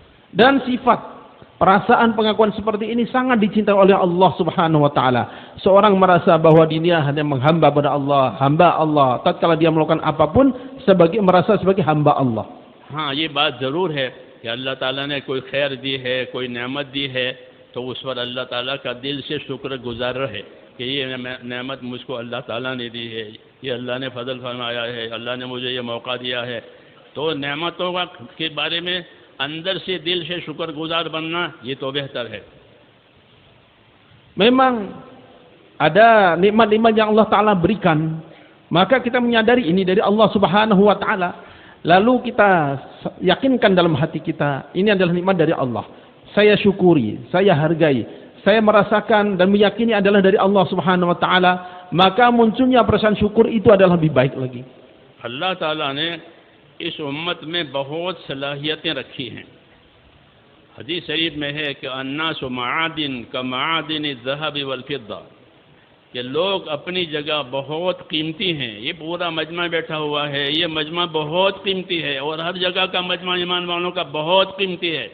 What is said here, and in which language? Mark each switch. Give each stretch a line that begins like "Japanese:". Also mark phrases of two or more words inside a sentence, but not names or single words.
Indonesian: Dan sifat perasaan pengakuan seperti ini sangat dicintai oleh Allah
Arabic: سبحانه وتعالى.
Indonesian: Seorang merasa bahwa dirinya hanya menghamba pada Allah, hamba Allah, tatkala dia melakukan apapun merasa sebagai hamba Allah.
Hindi: हाँ, ये बात ज़रूर है कि अल्लाह ताला ने कोई खैर दी है, कोई नेमत दी है, तो उस पर अल्लाह ताला का दिल से शुक्र गुजार रहे कि ये नेमत मुझको अल्लाह ताला ने दी है, ये अल्लाह ने फजल फरमाया है, अल्लाह ने मुझे ये मौका दिया है। तो नेमतों के बारे में अंदर से दिल से शुक्र गुजार बनना ये तो बेहतर है।
Indonesian: Memang ada nikmat-nikmat yang Allah Ta'ala berikan, maka kita menyadari ini dari Allah
Arabic: سبحانه وتعالى.
Indonesian: Lalu kita yakinkan dalam hati kita, ini adalah nikmat dari Allah. Saya syukuri, saya hargai, saya merasakan dan meyakini adalah dari Allah
Arabic: سبحانه وتعالى.
Indonesian: Maka munculnya perasaan syukur itu adalah lebih baik lagi.
Hindi: Allah Ta'ala ने इस उम्मत में बहुत सलाहियतें रखी हैं। हदीस शरीफ में है कि
Arabic: الناس معادن كمعادن ذهب والفضة,
Hindi: कि लोग अपनी जगह बहुत कीमती हैं। ये पूरा मजमा बैठा हुआ है, ये मजमा बहुत कीमती है और हर जगह का मजमा ईमान वालों का बहुत कीमती है।